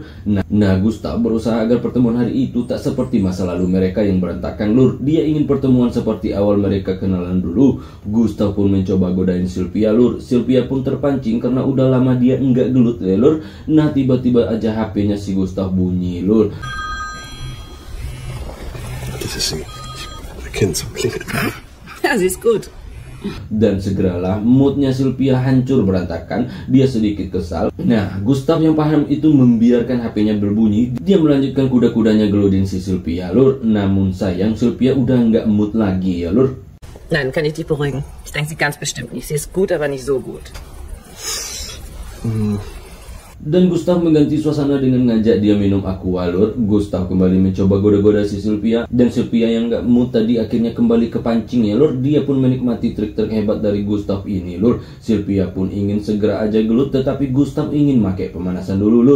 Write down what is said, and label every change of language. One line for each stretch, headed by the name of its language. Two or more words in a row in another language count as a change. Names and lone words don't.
Indonesian: Nah Gustav berusaha agar pertemuan hari itu tak seperti masa lalu mereka yang berantakan lur. Dia ingin pertemuan seperti awal mereka kenalan dulu. Gustav pun mencoba godain Sylvia lur. Sylvia pun terpancing karena udah lama dia enggak gelut ya lur. Nah tiba-tiba aja HP-nya si Gustav bunyi lur.
German: Das ist sie. Mein Kind, so klingelt. Ja, sie ist gut.
Indonesian: Dan segeralah moodnya Sylvia hancur berantakan. Dia sedikit kesal. Nah Gustav yang paham itu membiarkan HP-nya berbunyi. Dia melanjutkan kuda-kudanya geludin si Sylvia lur. Namun sayang Sylvia udah nggak mood lagi ya lur.
German: Nein, kann ich dich beruhigen. Ich denke sie ganz bestimmt nicht. Sie ist gut, aber nicht so gut.
Indonesian: Dan Gustav mengganti suasana dengan ngajak dia minum aqua, lur. Gustav kembali mencoba goda-goda si Sylvia, dan Sylvia yang gak mood tadi akhirnya kembali ke pancing ya, lur. Dia pun menikmati trik-trik hebat dari Gustav ini, lur. Sylvia pun ingin segera aja gelut, tetapi Gustav ingin pakai pemanasan dulu, lur.